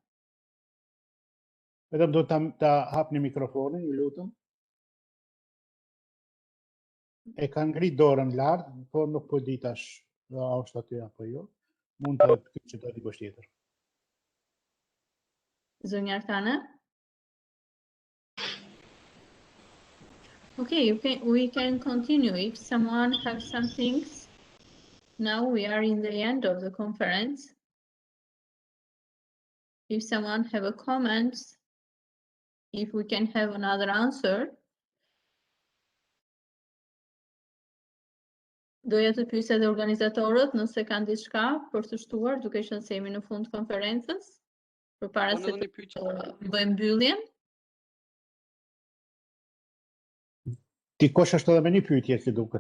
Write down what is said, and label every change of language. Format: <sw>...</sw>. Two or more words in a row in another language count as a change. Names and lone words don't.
<sq>Vetëm do ta hapni mikrofonin, ju lutem. E kanë ngrit dorën lart, po nuk po di tash a është aty apo jo. Mund të pyet aty dikush tjetër. Zonja Artane?</sq> <en>Okay, we can continue. If someone has some things, now we are in the end of the conference. If someone have a comment, if we can have another answer.</en> <sq>Doja të pyesja dhe organizatorët nëse kanë diçka për të shtuar, duke qenë se jemi në fund të konferencës, përpara se të bëjmë mbylljen. Dikush është edhe me një pyetje si duket.</sq>